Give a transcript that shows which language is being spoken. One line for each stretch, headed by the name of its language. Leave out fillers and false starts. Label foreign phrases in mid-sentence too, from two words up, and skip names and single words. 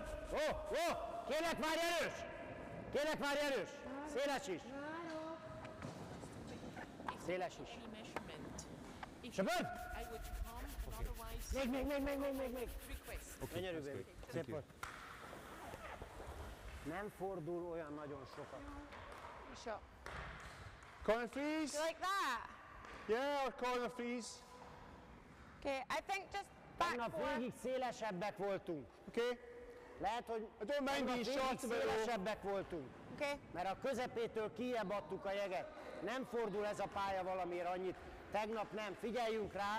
Hungarian: Kérlek, várj erős! Kérlek, várj erős! Széles is! Széles is! Söpöd! Még! Gyönyörű, baby. Szép volt. Nem fordul olyan nagyon sokat.
English: Shot. Corner freeze? You like that? Yeah, or corner freeze. Okay, I think just back
Hungarian: Tegnap végig szélesebbek voltunk.
English: Okay.
Hungarian: Lehet, hogy
English: I don't mind being short,
Hungarian: szélesebbek voltunk.
English: Okay.
Hungarian: Mert a közepétől kijebb adtuk a jeget. Nem fordul ez a pálya valamiért annyit. Tegnap nem. Figyeljünk rá.